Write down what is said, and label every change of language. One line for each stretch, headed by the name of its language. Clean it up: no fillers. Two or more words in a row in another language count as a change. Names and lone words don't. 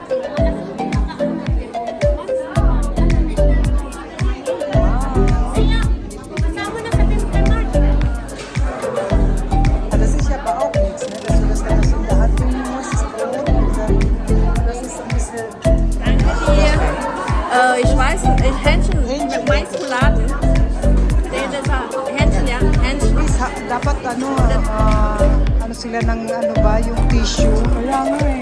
German: Das ist aber auch nichts, ne? Dass du das dann so in der Hand nehmen musst, das Brot, und dann, das ist so ein bisschen... Ich weiß nicht, Hähnchen mit Maisrouladen. Hähnchen, ja, Hähnchen.
Filipino: Dapat ano sila ng ano ba, yung tissue. Kaya nga eh.